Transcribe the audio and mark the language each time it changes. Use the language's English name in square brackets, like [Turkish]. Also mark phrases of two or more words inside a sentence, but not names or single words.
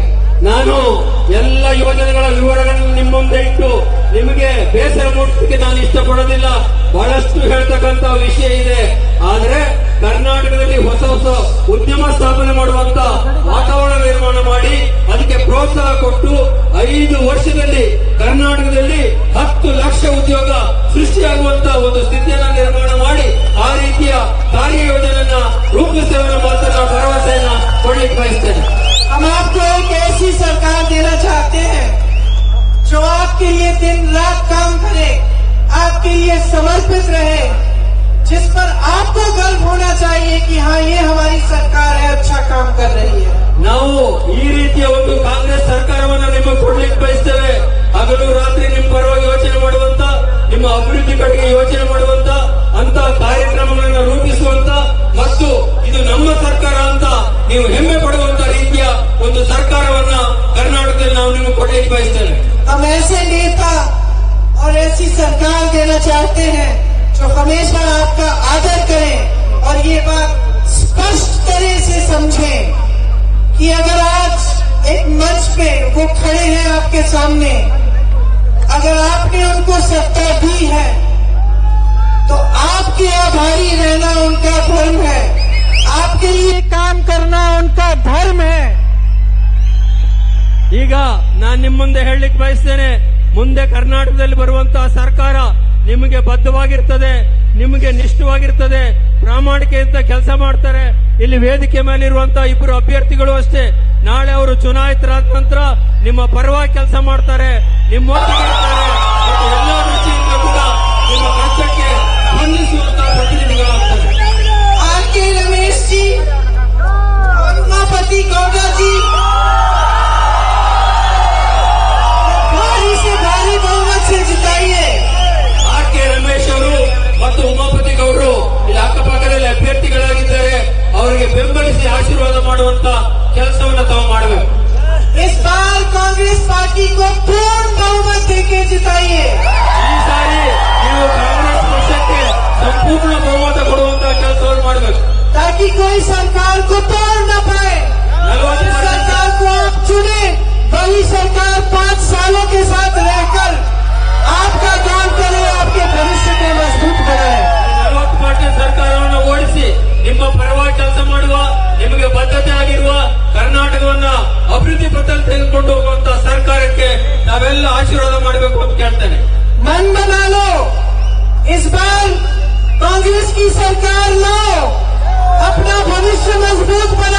[Kannada] ನಾನು ಎಲ್ಲ ಯೋಜನೆಗಳ ವಿವರಗಳನ್ನು ನಿಮ್ಮ ಮುಂದೆ ಇಟ್ಟು ನಿಮಗೆ ಬೇಸರ ಮೂಡಿಸಲಿಕ್ಕೆ ನಾನು ಇಷ್ಟಪಡೋದಿಲ್ಲ. ಬಹಳಷ್ಟು ಹೇಳ್ತಕ್ಕಂತ ವಿಷಯ ಇದೆ. ಆದ್ರೆ ಕರ್ನಾಟಕದಲ್ಲಿ ಹೊಸ ಹೊಸ ಉದ್ಯಮ ಸ್ಥಾಪನೆ ಮಾಡುವಂತ ವಾತಾವರಣ ನಿರ್ಮಾಣ ಮಾಡಿ ಅದಕ್ಕೆ ಪ್ರೋತ್ಸಾಹ ಕೊಟ್ಟು 5 ವರ್ಷದಲ್ಲಿ ಕರ್ನಾಟಕದಲ್ಲಿ 10 ಲಕ್ಷ ಉದ್ಯೋಗ ಸೃಷ್ಟಿಯಾಗುವಂತ ಒಂದು ಸ್ಥಿತಿಯನ್ನು ನಿರ್ಮಾಣ ಮಾಡಿ ಆ ರೀತಿಯ ಕಾರ್ಯಯೋಜನೆಯನ್ನ ರೂಪಿಸುವ ಮೂಲಕ ನಾನು ಭರವಸೆಯನ್ನ ಕೊಡ್ಲಿಕ್ಕೆ ಬಯಸ್ತೇನೆ. [Hindi] हम आपको एक ऐसी सरकार देना चाहते हैं जो आपके लिए दिन रात काम करे, आपके लिए समर्पित रहे, जिस पर आपको गर्व होना चाहिए कि हाँ ये हमारी सरकार है, अच्छा काम कर रही है। [Kannada] ನಾವು ಈ ರೀತಿಯ ಒಂದು ಕಾಂಗ್ರೆಸ್ ಸರ್ಕಾರವನ್ನು ನಿಮಗೆ ಕೊಡ್ಲಿಕ್ಕೆ ಬಯಸ್ತೇವೆ. ಹಗಲು ರಾತ್ರಿ ನಿಮ್ಮ ಪರವಾಗಿ ಯೋಚನೆ ಮಾಡುವಂತ, ನಿಮ್ಮ ಅಭಿವೃದ್ಧಿ ಕಡೆಗೆ ಯೋಚನೆ ಮಾಡುವಂತ ಅಂತ ಕಾರ್ಯಕ್ರಮಗಳನ್ನು ರೂಪಿಸುವಂತ ಮತ್ತು ಇದು ನಮ್ಮ ಸರ್ಕಾರ ಅಂತ ನೀವು ಹೆಮ್ಮೆ ಪಡುವಂತ ರೀತಿಯ ಒಂದು ಸರ್ಕಾರವನ್ನ ಕರ್ನಾಟಕದಲ್ಲಿ ನಾವು ನಿಮಗೆ ಕೊಡ್ಲಿಕ್ಕೆ ಬಯಸ್ತೇವೆ. [Hindi] हम ऐसे नेता और ऐसी सरकार देना चाहते हैं जो हमेशा आपका आदर करें और ये बात स्पष्ट तरह से समझें कि अगर आज एक मंच पे वो खड़े हैं आपके सामने, अगर आपने उनको सत्ता दी है तो आपके आभारी रहना उनका धर्म है, आपके लिए काम करना उनका धर्म है। [Kannada] ಈಗ ನಾನು ನಿಮ್ಮ ಮುಂದೆ ಹೇಳಲಿಕ್ಕೆ ಬಯಸ್ತೇನೆ, ಮುಂದೆ ಕರ್ನಾಟಕದಲ್ಲಿ ಬರುವಂತಹ ಸರ್ಕಾರ ನಿಮಗೆ ಬದ್ಧವಾಗಿರ್ತದೆ, ನಿಮಗೆ ನಿಷ್ಠವಾಗಿರ್ತದೆ, ಪ್ರಾಮಾಣಿಕೆಯಿಂದ ಕೆಲಸ ಮಾಡ್ತಾರೆ. ಇಲ್ಲಿ ವೇದಿಕೆ ಮೇಲಿರುವಂತಹ 2 ಅಭ್ಯರ್ಥಿಗಳು ಅಷ್ಟೇ ನಾಳೆ ಅವರು ಚುನಾಯಿತರಾದ ನಂತರ ನಿಮ್ಮ ಪರವಾಗಿ ಕೆಲಸ ಮಾಡ್ತಾರೆ, ನಿಮ್ಮೊಟ್ಟಿಗೆ ಇರ್ತಾರೆ ಮತ್ತು ಎಲ್ಲ ದೃಷ್ಟಿಯಿಂದ ಕೂಡ ನಿಮ್ಮ ಕಷ್ಟಕ್ಕೆ ಸ್ಪಂದಿಸುವಂತಹ ಪ್ರತಿನಿಧಿಗಳಾಗ್ತಾರೆ. [Hindi] RK रमेश जी और उमापति गौड़ा जी भारी से भारी बहुमत से जिताइए। [Kannada] RK ರಮೇಶ್ ಅವರು ಮತ್ತು ಉಮಾಪತಿ ಗೌಡರು ಇಲ್ಲಿ ಅಕ್ಕಪಕ್ಕದಲ್ಲಿ ಅಭ್ಯರ್ಥಿಗಳಾಗಿದ್ದಾರೆ. ಅವರಿಗೆ ಬೆಂಬಲಿಸಿ ಆಶೀರ್ವಾದ ಮಾಡುವಂತ ಕೆಲಸವನ್ನು ತಾವು ಮಾಡಬೇಕು. [Hindi] इस बार कांग्रेस पार्टी को पूर्ण बहुमत देके जिताइए। [Kannada] ಈ ಸಾರಿ ನೀವು ಕಾಂಗ್ರೆಸ್ ಪಕ್ಷಕ್ಕೆ ಸಂಪೂರ್ಣ ಬಹುಮತ ಕೊಡುವಂತಹ ಕೆಲಸವನ್ನು ಮಾಡಬೇಕು, [Hindi] ताकि कोई सरकार को तोड़ न पाए। जिस सरकार को आप चुने वही सरकार 5 सालों के साथ रहकर आपका काम करे, आपके भविष्य को मजबूत बनाए। [Kannada] 40% ಸರ್ಕಾರವನ್ನು ಓಡಿಸಿ ನಿಮ್ಮ ಪರವಾಗಿ ಕೆಲಸ ಮಾಡುವ, ನಿಮಗೆ ಬದ್ಧತೆ ಆಗಿರುವ ಕರ್ನಾಟಕವನ್ನ ಅಭಿವೃದ್ಧಿ ಪಥದಲ್ಲಿ ತೆಗೆದುಕೊಂಡು ಹೋಗುವಂತಹ ಸರ್ಕಾರಕ್ಕೆ ನಾವೆಲ್ಲ ಆಶೀರ್ವಾದ ಮಾಡಬೇಕು ಅಂತ ಕೇಳ್ತೇನೆ. [Hindi] मन बना लो, इस बार कांग्रेस की सरकार लो, अपना भविष्य मजबूत